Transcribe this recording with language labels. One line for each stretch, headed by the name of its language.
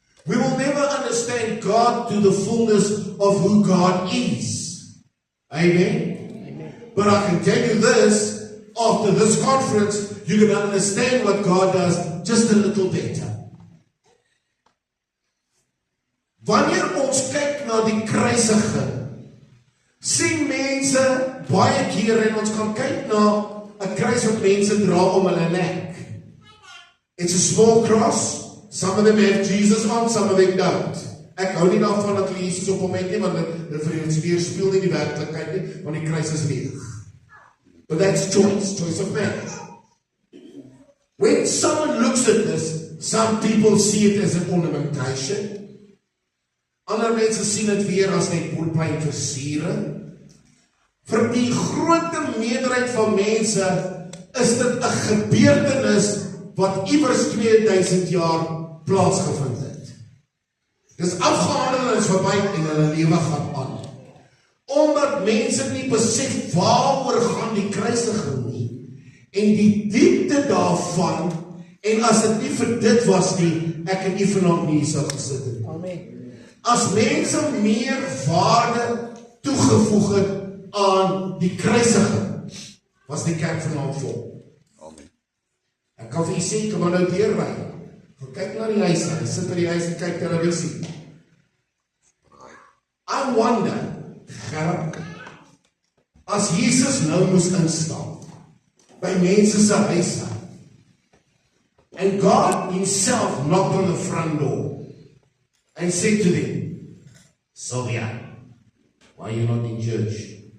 English: We will never understand God to the fullness of who God is. Amen? Amen. But I can tell you this, after this conference, you can understand what God does just a little better.
Afrikaans: Wanneer ons kyk na die kruisiging, sien mense baie keer en ons kan kyk na 'n kruis wat mense dra om hulle nek.
English: It's a small cross. Some of them have Jesus on, some of them don't.
Afrikaans: Ek hou nie daarvan dat hulle Jesus op hom het nie, want dit vir ons weerspieël nie die werklikheid nie, want die kruis is leeg.
English: But that's choice of man. When someone looks at this, some people see it as an ornamentation.
Afrikaans: Ander mense sien dit weer as net boelplein versiering. Vir die groot meerderheid van mense is dit 'n gebeurtenis wat iewers 2000 jaar plaasgevind het. Dis afgehandel en is verby en hulle lewe gaan aan. Omdat mense nie besef waaroor gaan die kruisiging nie en die diepte daarvan, en as dit nie vir dit was nie, ek het nie vanaand nie hier sou gesit het. Amen. As mense meer waarde toegevoeg het aan die kruisiging, was die kerk vanaand vol. Amen. Ek kan vir u sê, kom maar nou deurry. Gaan kyk na die huis, hy sit by die huis en kyk televisie.
English: I wonder, Gerard,
Afrikaans: as Jesus nou moes instap by mense se huise,
English: and God himself knocked on the front door and said to them, Sylvia, why are you not in church?